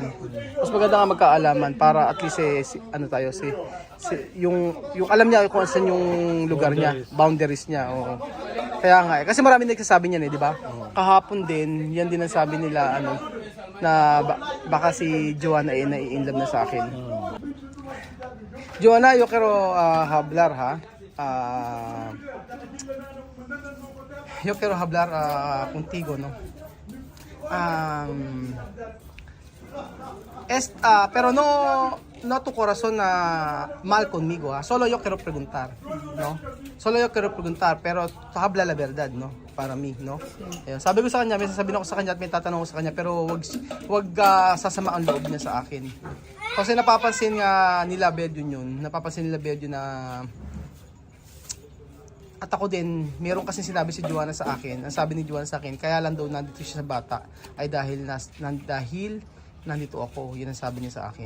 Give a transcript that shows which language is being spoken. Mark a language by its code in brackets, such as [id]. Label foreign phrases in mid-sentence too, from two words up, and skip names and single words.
[tl] Mas maganda nga magkaalaman para [en] at least [tl] yung alam niya kung saan yung lugar niya, boundaries niya. Oo. Kaya nga kasi marami nagsasabi niyan di ba? Kahapon din, yan din ang sabi nila na baka si Joanna ay nai-inlove na sa akin. Joanna, [es] yo quiero hablar yo quiero hablar contigo, no? Pero no tu corazón mal conmigo, solo yo quiero preguntar, no? Solo yo quiero preguntar, pero to habla la verdad, no? Para mí, no? [tl] Ayun, sabi ko sa kanya, may sasabihin ako sa kanya at may tatanong ko sa kanya, pero wag sasama ang loob niya sa akin. Kasi napapansin nga nila Bedyo na at ako din, meron kasi sinabi si Joanna sa akin. Ang sabi ni Joanna sa akin, kaya lang daw nandito siya sa bata ay dahil nandito ako. Yun ang sabi niya sa akin.